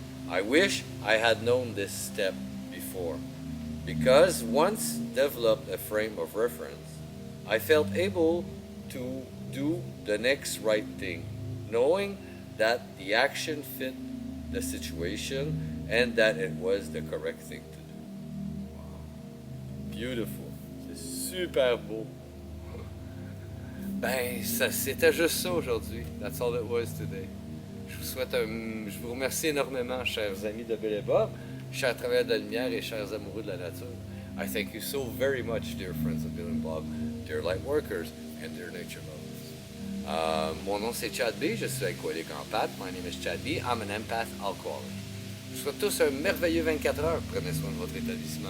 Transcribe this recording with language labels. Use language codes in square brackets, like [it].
[en] I wish I had known this step before, because once developed a frame of reference, I felt able to do the next right thing, knowing that the action fit the situation and that it was the correct thing to do. [fr] Beautiful. C'est super beau. Ben, c'était juste ça aujourd'hui. [en] That's all it was today. [fr] Je vous remercie énormément, chers amis de Bill et Bob, chers travailleurs de la lumière et chers amoureux de la nature. [en] I thank you so very much, dear friends of Bill and Bob, dear light workers, and dear nature lovers. [fr] Mon nom c'est Chad B, je suis alcoolique empath. [en] My name is Chad B, I'm an empath alcoholic. [fr] Je vous souhaite tous un merveilleux 24 heures. Prenez soin de votre établissement.